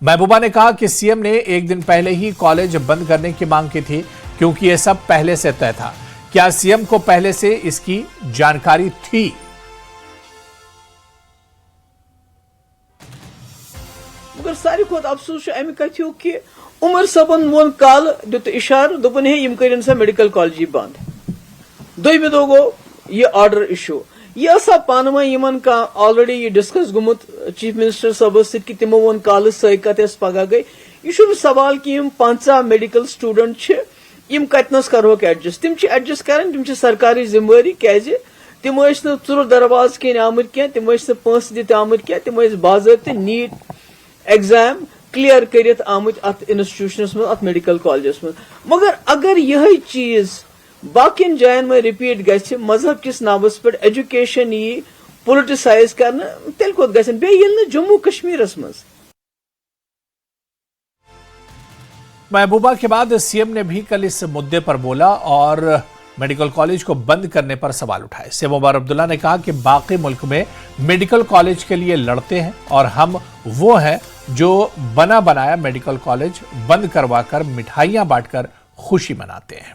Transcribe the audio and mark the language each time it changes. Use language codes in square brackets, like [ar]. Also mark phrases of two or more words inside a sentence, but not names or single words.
[hi] महबूबा ने कहा कि सीएम ने एक दिन पहले ही कॉलेज बंद करने की मांग की थी क्योंकि यह सब पहले से तय था। क्या सीएम को पहले से इसकी जानकारी थी? [ks] मगर सारी खुद अफसोस अमि कथो कि उमर सबन वोन काल दुत इशार दोपन है यम करें सा [en] medical college [ks] बंद। दोइमे दो गो ये [en] order issue [ks] यह सब पानवा यमन का ऑलरेडी ये डिस्कस गुमुत [en] chief minister [ks] साहब सत कि तिमो वोन काल सैकत पगह गई। यह सवाल कि यम 5 [en] medical student [ks] यम कतनस करोक एडजस्ट तिम एडजस्ट कर तिम सरकारी जिम्मेवारी क्या तिम चुर दरवाज कन आमत क्या तिम पंस दित आमत क्या तिम बाज़ाब्ते [en] NEET exam clear [ks] करित आमत अत इंस्टीट्यूशनस में अत मेडिकल कॉलेजस में। मगर अगर यह चीज बाकिन जायन में रिपीट गछ मजहब किस नावस पे एजुकेशन यी पोलिटिसाइज करना तेल कोत गछन बे येल जम्मू कश्मीरस में। [hi] महबूबा के बाद सीएम ने भी कल इस मुद्दे पर बोला और [en] medical college [hi] को बंद करने पर सवाल उठाए। सीएम उमर अब्दुल्ला ने कहा कि बाकी मुल्क में [en] medical college [hi] के लिए लड़ते हैं और हम वो हैं जो बना बनाया [en] medical college [hi] बंद करवाकर मिठाइयां बांटकर खुशी मनाते हैं।